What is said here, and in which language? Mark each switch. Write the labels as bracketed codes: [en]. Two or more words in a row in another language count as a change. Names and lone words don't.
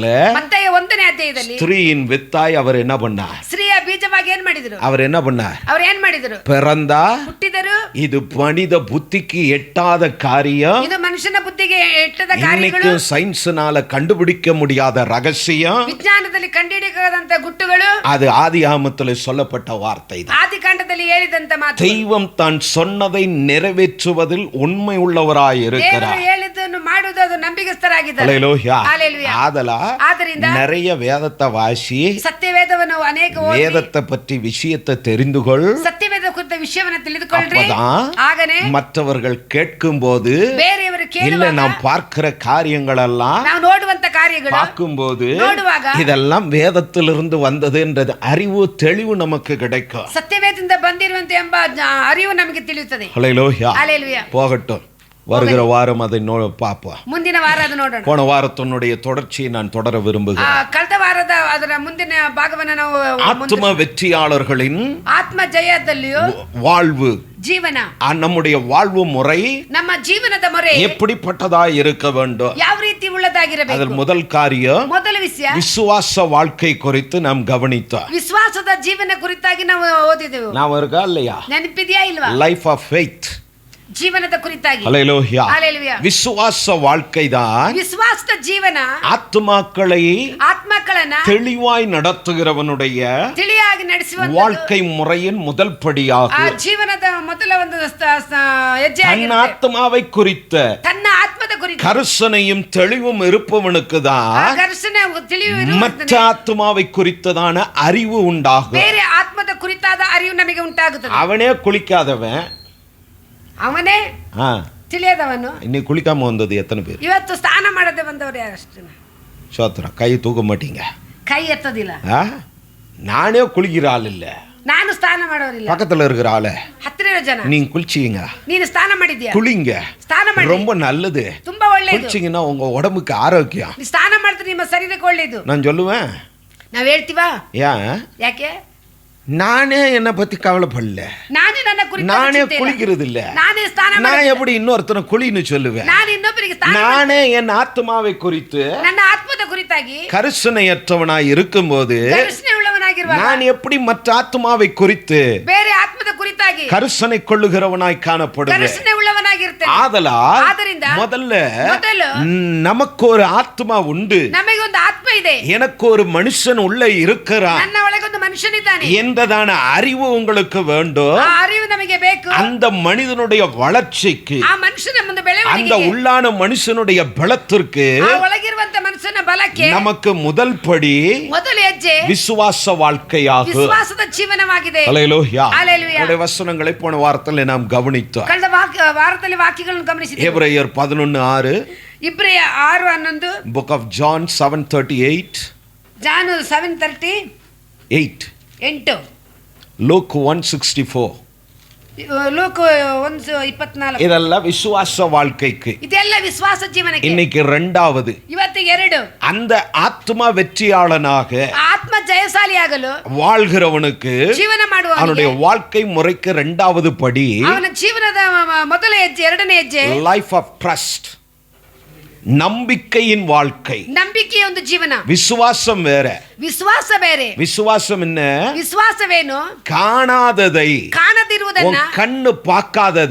[kn] ಮತ್ತಾಯ 1ನೇ ಅಧ್ಯಾಯದಲ್ಲಿ [ta] ஸ்திரீயின் வித்தாய் அவர் என்ன பண்ணார்? [kn] ಸ್ತ್ರೀಯ ಬೀಜವಾಗಿ ಏನ್ ಮಾಡಿದ್ರು? [ta] அவர் என்ன பண்ணார்? [kn] ಅವ್ರು ಏನ್ ಮಾಡಿದ್ರು? [ta] பிறந்தா. [kn] ಹುಟ್ಟಿದರು. [ta] இது மனித புத்திக்கு எட்டாத காரியம். [kn] ಇದು ಮನುಷ್ಯನ ಬುದ್ಧಿಗೆ ಎಟ್ಟದ ಕಾರ್ಯಗಳು. [ta] இன்னைக்கு சயின்ஸ்னால கண்டுபிடிக்க முடியாத ரகசியம். [kn] ವಿಜ್ಞಾನದಲ್ಲಿ ಕಂಡುಹಿಡಿಯಲಾಗದಂತ ಗುಟ್ಟುಗಳು. [ta] அது ஆதியாகமத்தில் சொல்லப்பட்ட வார்த்தை தான். [kn] ಆದಿಕಾಂಡದಲ್ಲಿ ಹೇಳಿದಂತ ಮಾತು. [ta] தெய்வம் தான் சொன்னதை நிறைவேற்றுவதில் உண்மை உள்ளவராய் இருக்கிறார். [kn] ದೇವರು ಹೇಳಿದ್ದನ್ನು ಮಾಡುವುದು ಅದು ನಂಬಿಗಸ್ತರಾಗಿದ್ದಾರೆ. [ta] ஹல்லேலூயா. ஹல்லேலூயா. ಆದ್ದರಿಂದ நிறைய வேதத்தை வாசி, [kn] ಸತ್ಯವೇದವನ್ನು ಅನೇಕ ಓದಿ, [ta] வேதத்தை பற்றி விஷயத்தை தெரிந்து கொள். [kn] ಸತ್ಯವೇದ ಕುರಿತ ವಿಷಯವನ್ನು ತಿಳಿದುಕೊಳ್ಳ್ರಿ. [ta] அப்பதான் [kn] ಆಗನೇ [ta] மற்றவர்கள் கேட்கும்போது, [kn] ಬೇರೆಯವರು [ta] இல்ல [kn] ಕೇಳುವಾಗ, [ta] நாம் பார்க்கிற காரியங்கள் எல்லாம் [kn] ನಾವು ನೋಡುವಂತ ಕಾರ್ಯಗಳು [ta] பார்க்கும்போது [kn] ನೋಡುವಾಗ [ta] இதெல்லாம் வேதத்திலிருந்து வந்தது என்றது அறிவு தெளிவு நமக்கு கிடைக்கும். [kn] ಸತ್ಯವೇದದಿಂದ ಬಂದಿರುವಂತೆ ಎಂಬ ಅರಿವು ನಮಗೆ ತಿಳಿಯುತ್ತದೆ. [ta] ஹல்லேலூயா. ஹல்லேலூயா. போகட்டும், வருகிற வாரம் அதை பார்ப்போம். [kn] ಮುಂದಿನ ವಾರ ಅದು ನೋಡೋಣ. [ta] போன வாரத்தினுடைய தொடர்ச்சியை நான் தொடர விரும்புகிறேன். [kn] ಕಳೆದ ವಾರದ ಅದರ ಮುಂದಿನ ಭಾಗವನ್ನು ನಾವು [ta] ஆத்ம வெற்றியாளர்களின் [kn] ಆತ್ಮ ಜಯದಲ್ಲಿಯೂ [ta] வாழ்வு, [kn] ಜೀವನ, [ta] நம்முடைய வாழ்வு முறை [kn] ನಮ್ಮ ಜೀವನದ ಮೊರೆ [ta] எப்படிப்பட்டதா இருக்க வேண்டும்? [kn] ಯಾವ ರೀತಿ ಉಳ್ಳದಾಗಿರಬೇಕು? [ta] அதில் முதல் காரியம் [kn] ಮೊದಲ ವಿಷಯ [ta] விசுவாச வாழ்க்கை குறித்து நாம் கவனித்தோம். [kn] ವಿಶ್ವಾಸದ ಜೀವನ ಕುರಿತಾಗಿ ನಾವು ಓದಿದೆವು. [ta] ನಾವು இருக்கா இல்லையா? [kn] ನೆನಪಿದೆಯಾ ಇಲ್ವಾ? [en] life of faith. [kn] ಜೀವನದ ಕುರಿತಾಗಿ. [ta] ஹல்லேலூயா. ஹல்லேலூயா. விசுவாச வாழ்க்கை தான் [kn] ವಿಶ್ವಾಸದ ಜೀವನ [ta] ஆத்மாக்களನ್ನ தெளிவாய் நடத்துகிறவனுடைய [kn] ತಿಳಿಯಾಗಿ ನಡೆಸುವಂತ [ta] வாழ்க்கை முறையின் முதல் படியாகும். [kn] ಆ ಜೀವನದ ಮೊದಲ ಒಂದು ಹೆಜ್ಜೆ [ta] தன் ஆத்மாவை குறித்த [kn] ತನ್ನ ಆತ್ಮದ ಕುರಿತು [ta] கரிசனையும் தெளிவும் இருப்பவனுக்கு தான் [kn] ಕರ್ಷಣೆ ತಿಳಿಯುವ [ta] மற்ற ஆத்மாவை குறித்ததான அறிவு உண்டாகும். [kn] ಬೇರೆ ಆತ್ಮದ ಕುರಿತಾದ ಅರಿವು ನಮಗೆ ಉಂಟಾಗುತ್ತದೆ. [ta] அவனே குளிக்காதவன், [kn] ಅವನೇ ತಿಳಿಯದವನು. [ta] இன்னைக்கு குளிக்காம வந்தது எத்தனை பேர்? [kn] ಇವತ್ತು ಸ್ನಾನ ಮಾಡದೆ ಬಂದವರು ಯಾರಷ್ಟು? [ta] சோத்திரம். கை தூக்க மாட்டீங்க. [kn] ಕೈ ಎತ್ತದಿಲ್ಲ. [ta] நானே குளிக்கிற ஆள் இல்ல, [kn] ನಾನು ಸ್ನಾನ ಮಾಡೋರಿಲ್ಲ. [ta] பக்கத்துல இருக்கிற ஆளு [kn] ಹತ್ತಿರ ಇರೋ ಜನ [ta] நீங்க குளிச்சீங்க, [kn] ನೀನು ಸ್ನಾನ ಮಾಡಿದ್ಯಾ? [ta] குளிங்க, [kn] ಸ್ನಾನ ಮಾಡಿ, [ta] ரொம்ப நல்லது. [kn] ತುಂಬಾ ಒಳ್ಳೆಯದು. [ta] குளிச்சீங்கன்னா உங்க உடம்புக்கு ஆரோக்கியம். [kn] ನೀ ಸ್ನಾನ ಮಾಡಿದ್ರೆ ನಿಮ್ಮ ಶರೀರಕ್ಕೆ ಒಳ್ಳೆಯದು. [ta] நான் சொல்லுவேன். [kn] ನಾವ್ ಹೇಳ್ತೀವಾ? [ta] ஏன்? [kn] ಯಾಕೆ? [ta] நானே என்ன பத்தி கவலைப்படல, [kn] ನಾನೇ ನನ್ನ ಕುರಿತು [ta] நானே குளிக்கிறது இல்ல, [kn] ನಾನೇ ಸ್ನಾನ [ta] நான் எப்படி இன்னொருத்தனை குளின்னு சொல்லுவேன்? [kn] ನಾನು ಇನ್ನೊಬ್ಬರಿಗೆ ಸ್ನಾನ [ta] நானே என் ஆத்மாவை குறித்து [kn] ನನ್ನ ಆತ್ಮದ ಕುರಿತಾಗಿ [ta] கரிசனையற்றவனாய் இருக்கும்போது [kn] ಕರುಣೆ ಉಳ್ಳವನಾಗಿರುವಾಗ [ta] நான் எப்படி மற்ற ஆத்மாவை குறித்து [kn] ಬೇರೆ ಆತ್ಮದ ಕುರಿತಾಗಿ [ta] கரிசனை கொள்ளுகிறவனாய் காணப்படுவேன்? [kn] ಕರುಣೆ ಉಳ್ಳವನಾಗಿರ್ತೇನೆ. [ta] ಆದ್ದರಿಂದ முதல்ல நமக்கு ஒரு ஆத்மா உண்டு, [kn] ನಮಗೆ ಒಂದು ಆತ್ಮ ಇದೆ, [ta] எனக்கு ஒரு மனுஷன் உள்ளே இருக்கிறான் [kn] ನನ್ನ ಒಳಗೆ ಒಂದು ಮನುಷ್ಯನಿದ್ದಾನೆ [ta] என்றதான அறிவு உங்களுக்கு வேண்டும். [kn] ಆ ಅರಿವು ನಮಗೆ ಬೇಕು. [ta] அந்த மனிதனுடைய வளர்ச்சிக்கு, [kn] ಆ ಮನುಷ್ಯನ ಮುಂದೆ [ta] அந்த [kn] ಬೆಳವಣಿಗೆಗೆ, [ta] உள்ளான மனுஷனுடைய பலத்திற்கு [kn] ಆ ಒಳಗಿರುವಂತ ಮನುಷ್ಯನ ಬಲಕ್ಕೆ [ta] நமக்கு முதல் படி [kn] ಮೊದಲ ಹೆಜ್ಜೆ [ta] விசுவாச வாழ்க்கையாகும். [kn] ವಿಶ್ವಾಸದ ಜೀವನವಾಗಿದೆ. [ta] ஹல்லேலூயா. ஹல்லேலூயா. நம்முடைய வசனங்களை போன வாரத்தில் நாம் கவனித்தோம். [kn] ಕಳೆದ ವಾರದಲ್ಲಿ ವಾಕ್ಯಗಳನ್ನು ಗಮನಿಸಿದ್ದೇವೆ. [ta] எபிரேயர் 11:6, [kn] ಇಬ್ರಿಯ 6:11, [en] book of John 7:38, [kn] ಜಾನ್ 7:30 [ta] 8. [kn] 8. [ta] லூக் 1:64. [kn] ಲೂಕ್ 1:24. [ta] இதெல்லாம் விசுவாச வாழ்க்கைக்கு. [kn] ಇದೆಲ್ಲ ವಿಶ್ವಾಸ ಜೀವನಕ್ಕೆ. [ta] இன்னைக்கு 2வது. [kn] ಇವತ್ತಿಗೆ 2. [ta] அந்த ஆத்ம வெற்றியாளனாக [kn] ಆತ್ಮ ಜಯಶಾಲಿಯಾಗಲು [ta] வாழ்கிறவனுக்கு [kn] ಜೀವನ ಮಾಡುವವನಿಗೆ [ta] அவனுடைய வாழ்க்கை முறைக்கு 2வது படி [kn] ಅವನ ಜೀವನದ ಮೊದಲ ಹೆಜ್ಜೆ, ಎರಡನೇ ಹೆಜ್ಜೆ [en] life of trust, [ta] நம்பிக்கையின் வாழ்க்கை. [kn] ನಂಬಿಕೆಯ ಒಂದು ಜೀವನ. [ta] விசுவாசம் வேற, [kn] ವಿಶ್ವಾಸ ಬೇರೆ. [ta] விசுவாசம் என்ன? [kn] ವಿಶ್ವಾಸವೇನು? [ta] காணாததை, [kn] ಕಾಣದಿರುವುದನ್ನ, [ta] கண்ணு பார்க்காதத